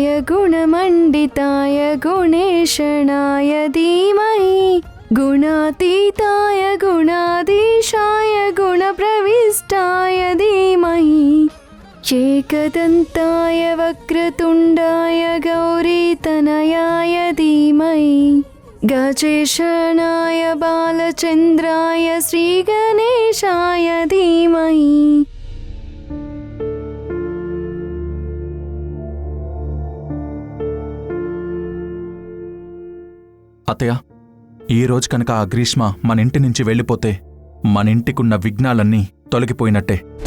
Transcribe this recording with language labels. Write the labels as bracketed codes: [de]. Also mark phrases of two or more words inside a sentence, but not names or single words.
[sa] गुणमण्डिताय गुणेशनाय धीमहि गुणातीताय गुणाधीशाय गुणप्रविष्टाय धीमहि एकदन्ताय वक्रतुण्डाय गौरीतनयाय धीमहि गजेशनाय बालचन्द्राय श्रीगणेशाय धीमहि। [te] అత్తయ్య, ఈ రోజు కనుక ఆ గ్రీష్మ మన ఇంటి నుంచి వెళ్ళిపోతే మన ఇంటికున్న విఘ్నాలన్నీ తొలగిపోయినట్టే.